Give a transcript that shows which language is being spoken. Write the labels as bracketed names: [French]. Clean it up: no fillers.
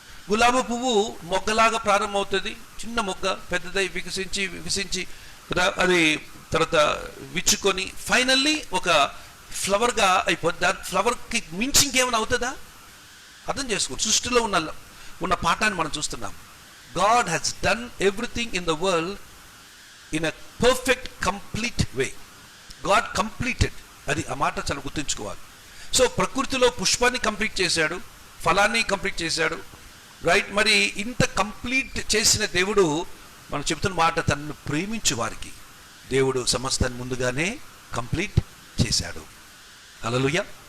[Telugu] గులాబీ పువ్వు మొగ్గలాగా ప్రారంభమవుతుంది, చిన్న మొగ్గ, పెద్దదై వికసించి అది తర్వాత విచ్చుకొని ఫైనల్లీ ఒక ఫ్లవర్గా అయిపోద్ది. ఆ ఫ్లవర్కి మించి ఇంకేమైనా అవుతుందా? అర్థం చేసుకోండి, సృష్టిలో ఉన్న పాఠాన్ని మనం చూస్తున్నాం. [English] God has done everything in the world in a perfect, complete way. God completed. [Telugu] అది ఆ మాట చాలా గుర్తుంచుకోవాలి. సో ప్రకృతిలో పుష్పాన్ని కంప్లీట్ చేశాడు, ఫలాన్ని కంప్లీట్ చేశాడు, రైట్? మరి ఇంత కంప్లీట్ చేసిన దేవుడు, మనం చెప్తున్న మాట, తనను ప్రేమించు వారికి దేవుడు సమస్తాన్ని ముందుగానే కంప్లీట్ చేశాడు. హల్లెలూయా.